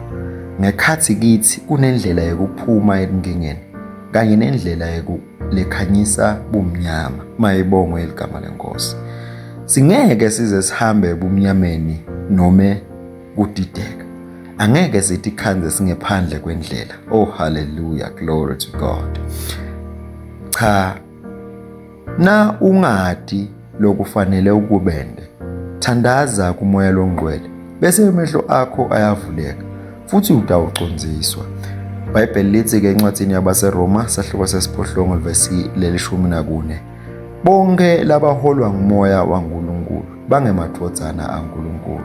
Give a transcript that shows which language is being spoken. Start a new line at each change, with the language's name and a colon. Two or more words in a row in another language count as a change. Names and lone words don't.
Swati: Ngekhathi kithi kunendlela yokuphuma enkingeni kanye nendlela lekhanyisa bumnyama. Mayibongwe igama lenkosi. Singeke size sihambe ebumnyameni nome kudideka. Angeke sithi khanze singephandle kwendlela.
English: Oh hallelujah, glory to God.
Swati: Cha, na ungadi lokufanele ukubende, thandaza kumoya longcwele bese amehlo akho ayavuleka futhi utawucondziswa. iBhayibheli lithi ke encwadini yabaseRoma sahloko sesiphohlongo livesi leli-14, bonke labaholwa ngumoya waNkulunkulu bangemadvodzana aNkulunkulu.